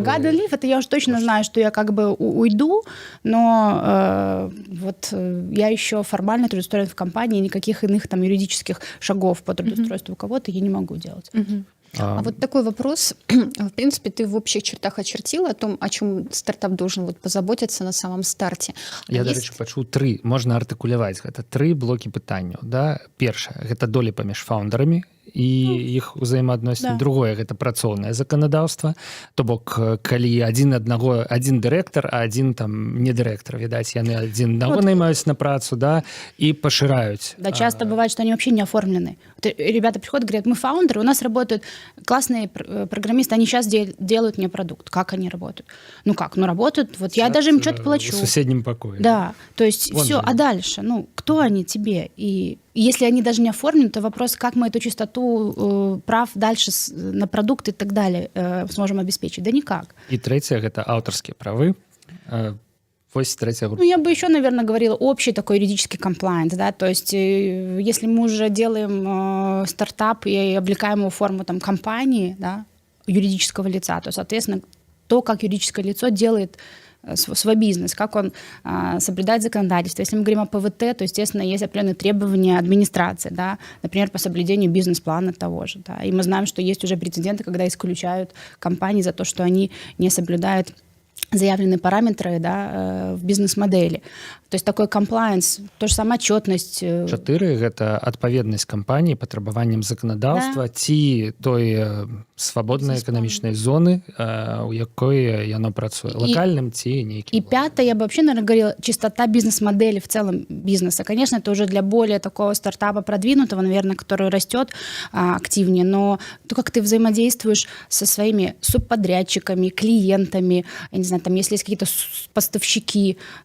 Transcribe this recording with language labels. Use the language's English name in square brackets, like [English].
[Russian] garden leave, это я уже точно знаю, что я как бы уйду, но я еще формально трудоустроен в компании, никаких иных там юридических шагов по трудоустройству у кого-то я не могу делать. А вот такой вопрос. В принципе, ты в общих чертах очертила о том, о чем стартап должен вот позаботиться на самом старте. [Belarusian] Я, до рэчы, пачуў 3, можна артыкуляваць гэта 3 блокі пытанняў. Да? Першае, гэта долі паміж фаўндарамі і іх узаемаадносіны. [Russian] Да. [Belarusian] Другое, гэта працоўнае заканадаўства. То бок, калі адзін дырэктар, а адзін там не дырэктар, відаць, яны адзін аднаго наймаюць на працу, да, і пашыраюць. [Russian] Да, часто бывает, что они вообще не оформлены. Ребята приходят, говорят, мы фаундеры, у нас работают классные программисты, они сейчас делают мне продукт. Как они работают? Ну как? Ну работают, вот я даже им что-то плачу. В соседнем покое. Да, то есть Вон все, же. а дальше? Ну, кто они тебе? И если они даже не оформлены, то вопрос, как мы эту чистоту прав дальше на продукт и так далее сможем обеспечить? Да никак. [Belarusian] І трэцяе, гэта аўтарскія правы. Вось трэцяя група. [Russian] Ну, я бы еще, наверное, говорила общий такой юридический комплайнс, да, то есть если мы уже делаем стартап и облекаем его в форму там компании, да, юридического лица, то, соответственно, то, как юридическое лицо делает свой бизнес, как он соблюдает законодательство. Если мы говорим о ПВТ, то, естественно, есть определенные требования администрации, да, например, по соблюдению бизнес-плана того же. Да. И мы знаем, что есть уже прецеденты, когда исключают компании за то, что они не соблюдают заявленные параметры, да, в бизнес-модели. То есть такой комплайнс, то же самое отчетность. [Belarusian] 4 гэта адпаведнасць кампаніі патрабаванням заканадаўства ці той свабоднай эканамічнай зоны, у якой яно працуе, локальным ці нейкім. [Russian] И 5, я бы вообще, наверное, говорила, чистота бизнес-модели в целом бизнеса. Конечно, это уже для более такого стартапа продвинутого, наверное, который растет активнее, но то, как ты взаимодействуешь со своими субподрядчиками, клиентами, я не знаю, там, если есть какие-то поставщики